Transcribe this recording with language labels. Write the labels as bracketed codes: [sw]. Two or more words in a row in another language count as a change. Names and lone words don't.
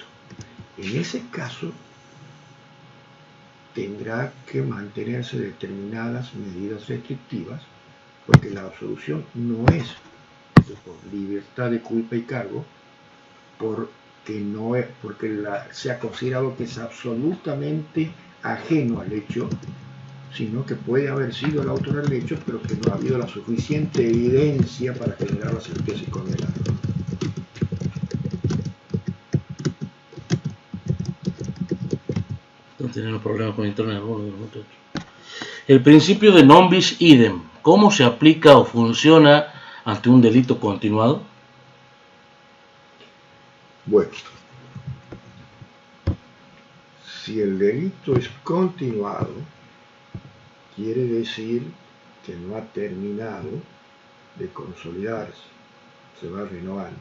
[es] En ese caso, tendrá que mantenerse determinadas medidas restrictivas, porque la absolución no es por libertad de culpa y cargo, porque se ha considerado que es absolutamente ajeno al hecho, sino que puede haber sido el autor del hecho, pero que no ha habido la suficiente evidencia para generar la certeza y condenarlo. Están teniendo problemas con internet algunos de los muchachos. El principio de [la] non bis idem, [es] ¿cómo se aplica o funciona ante un delito continuado? Bueno, si el delito es continuado, quiere decir que no ha terminado de consolidarse, se va renovando.